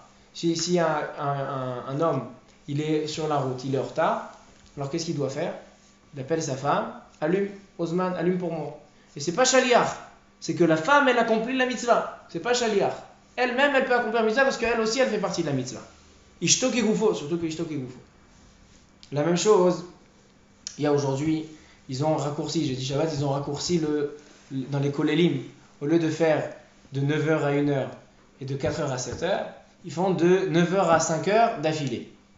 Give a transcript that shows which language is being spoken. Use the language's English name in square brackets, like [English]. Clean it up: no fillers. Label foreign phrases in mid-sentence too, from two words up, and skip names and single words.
[French] Si un homme, il est sur la route, il est en retard, alors qu'est-ce qu'il doit faire ? Il appelle sa femme, allume, Osman, allume pour moi. Et c'est pas shaliach, c'est que la femme, elle accomplit la mitzvah. C'est pas shaliach. Elle-même, elle peut accomplir la mitzvah parce qu'elle aussi, elle fait partie de la mitzvah. [Hebrew] אשתו כגופו, [French] surtout que [Hebrew] אשתו כגופו. [French] La même chose, il y a aujourd'hui, ils ont raccourci, j'ai dit Shabbat, ils ont raccourci dans les kolélim, au lieu de faire de 9h à 1h et de 4h à 7h, ils font de 9h à 5h d'affilée.